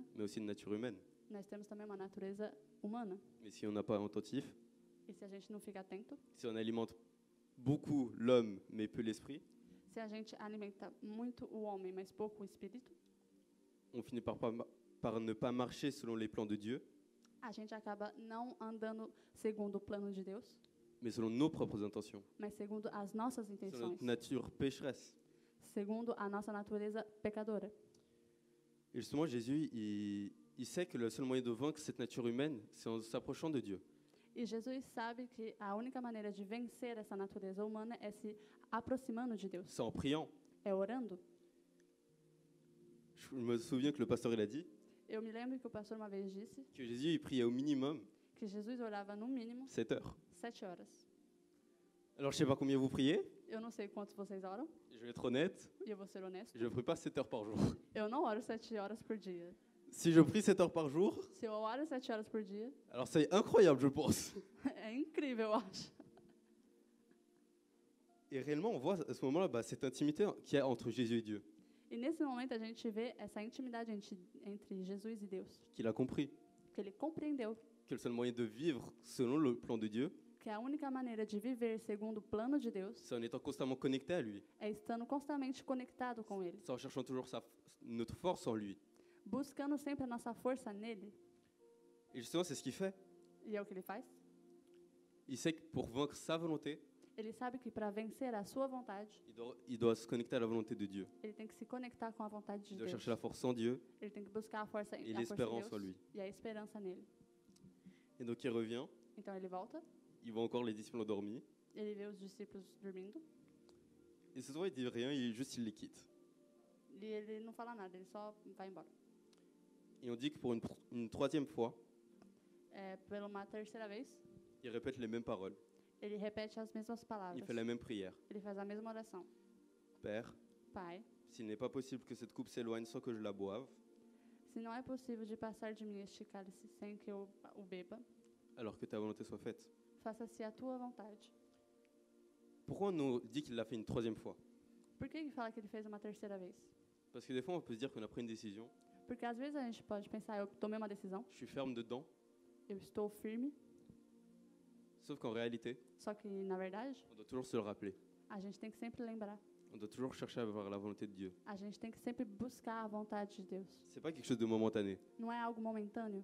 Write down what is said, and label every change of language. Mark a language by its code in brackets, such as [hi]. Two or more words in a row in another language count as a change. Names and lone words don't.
[fr] mais aussi une nature humaine. [pt] nós temos também uma natureza humana. [fr] Mais si on n'a pas attentif, [pt] E se a gente não fica atento, [fr] si on alimente beaucoup l'homme mais peu l'esprit, [pt] se a gente alimenta muito o homem, mas pouco o espírito, [fr] on finit par ne pas marcher selon les plans de Dieu, [pt] a gente acaba não andando segundo o plano de Deus, [fr] mais selon nos propres intentions, [pt] mas segundo as nossas [fr] selon [pt] intenções, [fr] notre nature pécheresse. [pt] segundo a nossa natureza pecadora. [fr] Et justement, Jésus, il sait que le seul moyen de vaincre cette nature humaine, c'est en s'approchant de Dieu. [pt] E Jesus sabe que a única maneira de vencer essa natureza humana é se aproximando de Deus, [fr] C'est en priant. [pt] é orando. [fr] Je me souviens que le pasteur il a dit [pt] Eu me lembro que o pastor uma vez disse [fr] que Jésus il priait au minimum [pt] que Jesus orava no mínimo [fr] 7 heures. [pt] 7 horas. [fr] Alors je sais pas combien vous priez, [pt] Eu não sei quantos vocês oram, [fr] je vais être honnête, [pt] e eu vou ser honesto. [fr] je ne prie pas 7 heures par jour. [pt] Eu não oro 7 horas por dia. [fr] Si je prie 7 heures par jour, [pt] Se eu oro 7 horas por dia, [fr] alors c'est incroyable, je pense. [pt] é incrível, eu acho. [fr] Et réellement, on voit à ce moment-là cette intimité qu'il y a entre Jésus et Dieu, [pt] E nesse momento a gente vê essa intimidade entre Jesus e Deus, [fr] qu'il a compris [pt] que ele compreendeu [fr] que le seul moyen de vivre selon le plan de Dieu, [pt] que a única maneira de viver segundo o plano de Deus [fr] c'est en étant constamment connecté à lui, [pt] é estando constantemente conectado com ele, [fr] c'est en cherchant toujours notre force en lui. [pt] buscando sempre a nossa força nele. [fr] Et justement, c'est ce qu'il fait. [pt] E é o que ele faz. [fr] Il sait que pour vaincre sa volonté, [pt] Ele sabe que para vencer a sua vontade, [fr] il doit se connecter à la volonté de Dieu. [pt] ele tem que se conectar com a vontade de [fr] Il doit [pt] Deus. [fr] chercher la force en Dieu [pt] Ele tem que buscar a força [fr] et [pt] de [fr] l'espérance en [pt] Deus [fr] lui. [pt] e a esperança nele. [fr] Et donc il revient, [pt] Então ele volta, [fr] il voit encore les disciples endormis, [pt] ele vê os discípulos dormindo [fr] et ce soir il dit rien, il les quitte. [pt] e ele não fala nada, ele só vai embora. [fr] Et on dit que pour une troisième fois, [pt] Pela uma terceira vez, [fr] il répète les mêmes paroles, [pt] ele repete as mesmas [fr] il [pt] palavras. [fr] fait la même prière. [pt] Ele faz a mesma oração. [fr] Père, [pt] Pai, [fr] s'il n'est pas possible que cette coupe s'éloigne sans que je la boive, [pt] se não é possível de passar de mim este cálice sem que eu o beba, [fr] alors que ta volonté soit faite. [pt] faça-se a tua vontade. [fr] Pourquoi on nous dit qu'il l'a fait une troisième fois? [pt] Por que ele fala que ele fez uma terceira vez? [fr] Parce que des fois on peut se dire qu'on a pris une décision, [pt] Porque às vezes a gente pode pensar, eu tomei uma decisão, [fr] je suis ferme dedans, [pt] eu estou firme, [fr] sauf qu'en réalité, [pt] só que na verdade, [fr] on doit toujours se le rappeler. [pt] a gente tem que sempre lembrar. [fr] On doit toujours chercher à avoir la volonté de Dieu. [pt] A gente tem que sempre buscar a vontade de Deus. [fr] C'est pas quelque chose de momentané. [pt] Não é algo momentâneo.